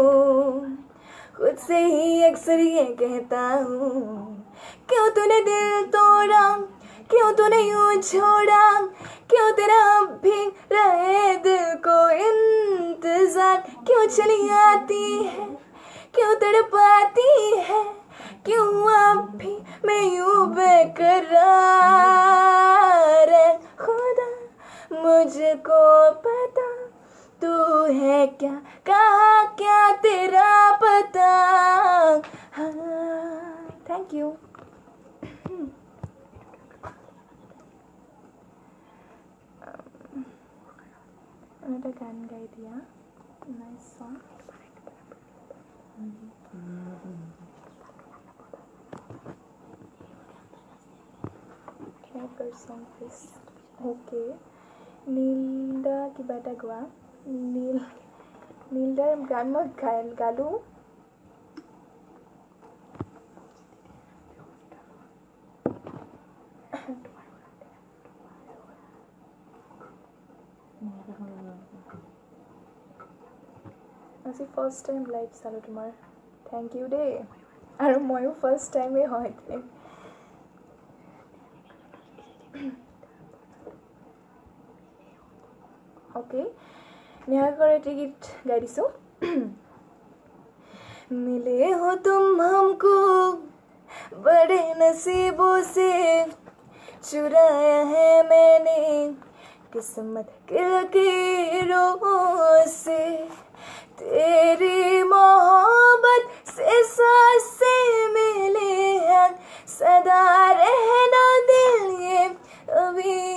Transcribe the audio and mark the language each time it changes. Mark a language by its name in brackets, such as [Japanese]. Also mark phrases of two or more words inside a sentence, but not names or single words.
[Hindi] हूँ, खुद से ही अक्सर ये कहता हूँ, क्यों तूने दिल तोड़ा, क्यों तूने यूं छोड़ा, क्यों तेरा अब भी रहे दिल को इंतजार, क्यों चली आती है, क्यों तड़पाती है, क्यों अब भी मैं यूं बेकरार है। खुदा मुझको पता तू है क्या, कहा क्या तेरा पता। [English] हाँ, thank you. [Assamese] এটা গান গাই দিয়া, [English] nice song. song please. [Assamese] Okay, নীলদা কিবা এটা গোৱা। নীলদাৰ গান মই গালোঁ। আজি [English] first time [Assamese] লাইভ চালোঁ তোমাৰ, [English] thank you [Assamese] দেই। আৰু ময়ো [English] first timeেই [Assamese] হয়। ओके, নেহা কৰেটী গীত গাই দিছো। [Hindi] मिले हो तुम हमको बड़े नसीबों से, चुराया है मैंने किस्मत के लकीरों से, तेरी मोहब्बत से सांसें मिली है, सदा रहना दिल ये अभी।